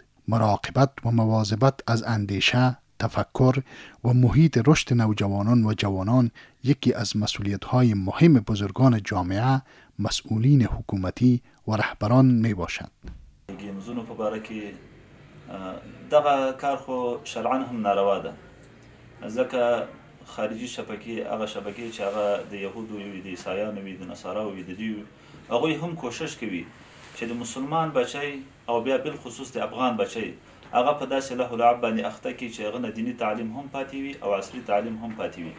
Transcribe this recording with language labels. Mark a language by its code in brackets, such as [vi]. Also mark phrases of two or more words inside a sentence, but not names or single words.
[fa] مراقبت و مواظبت از اندیشه، تفکر و محیط رشد نوجوانان و جوانان یکی از مسئولیت های مهم بزرگان جامعه، مسئولین حکومتی و رهبران می باشد. [ps] گیمزونو په باره کې دغه کار خو شرعاً هم ناروا ده، ځکه خارجي شبکې هغه شبکې چې هغه د یهودو وي، د عیسایانو وي، د نصاراو وي، د دوی هغوی هم کوشش کوي چې د مسلمان بچی او بیا بالخصوص د افغان بچی هغه په داسې له لعب باندې اخته کړي چې هغه نه دیني تعلیم هم پاتې وي او عصري تعلیم هم پاتې وي.